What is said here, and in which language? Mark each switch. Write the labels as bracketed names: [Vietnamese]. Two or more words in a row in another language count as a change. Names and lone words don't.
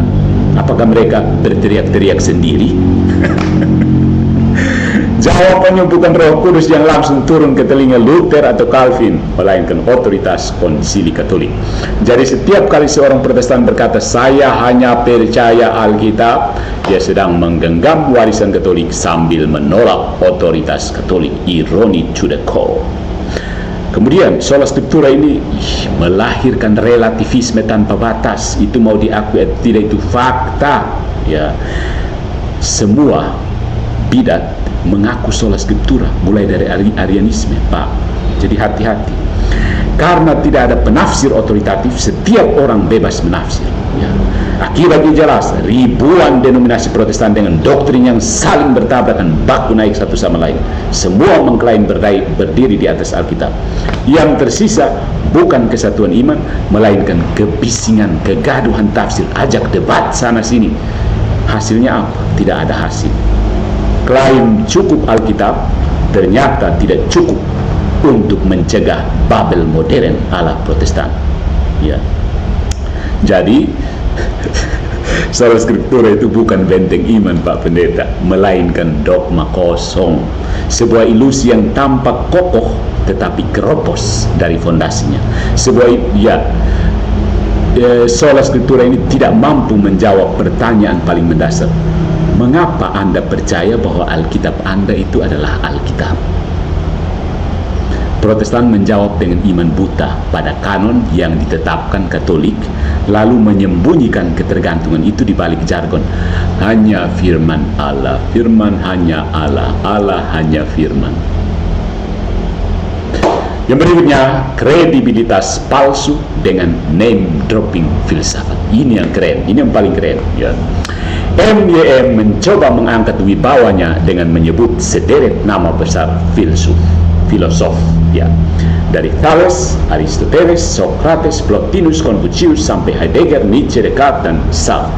[Indonesian] Apakah mereka berteriak-teriak sendiri? Jawabannya bukan Roh Kudus yang langsung turun ke telinga Luther atau Calvin, melainkan otoritas Konsili Katolik. Jadi setiap kali seorang Protestan berkata saya hanya percaya Alkitab, dia sedang menggenggam warisan Katolik sambil menolak otoritas Katolik. Ironi [English] to the core. [Indonesian] Kemudian [Latin] sola scriptura [Indonesian] ini melahirkan relativisme tanpa batas. Itu mau diakui atau tidak, itu fakta ya. Semua bidat mengaku [Latin] sola scriptura, [Indonesian] mulai dari Arianisme, Pak. Jadi hati-hati, karena tidak ada penafsir otoritatif, setiap orang bebas menafsir ya. Akibatnya jelas, ribuan denominasi Protestan dengan doktrin yang saling bertabrakan, baku naik satu sama lain. Semua mengklaim berdiri di atas Alkitab. Yang tersisa bukan kesatuan iman, melainkan kebisingan, kegaduhan tafsir, ajak debat sana sini. Hasilnya apa? Tidak ada hasil. Klaim cukup Alkitab ternyata tidak cukup untuk mencegah Babel modern ala Protestan ya. Jadi [Latin] sola scriptura [Indonesian] itu bukan benteng iman Pak Pendeta, melainkan dogma kosong, sebuah ilusi yang tampak kokoh tetapi keropos dari fondasinya. [Latin] Sola scriptura [Indonesian] ini tidak mampu menjawab pertanyaan paling mendasar. Mengapa Anda percaya bahwa Alkitab Anda itu adalah Alkitab? Protestan menjawab dengan iman buta pada kanon yang ditetapkan Katolik, lalu menyembunyikan ketergantungan itu di balik jargon hanya firman Allah, firman hanya Allah, Allah hanya firman. Yang berikutnya, kredibilitas palsu dengan [English] name dropping [Indonesian] filsafat. Ini yang keren, ini yang paling keren ya. MYM mencoba mengangkat wibawanya dengan menyebut sederet nama besar filosof ya, dari Thales, Aristoteles, Socrates, Plotinus, Confucius sampai Heidegger, Nietzsche, Descartes dan Sartre.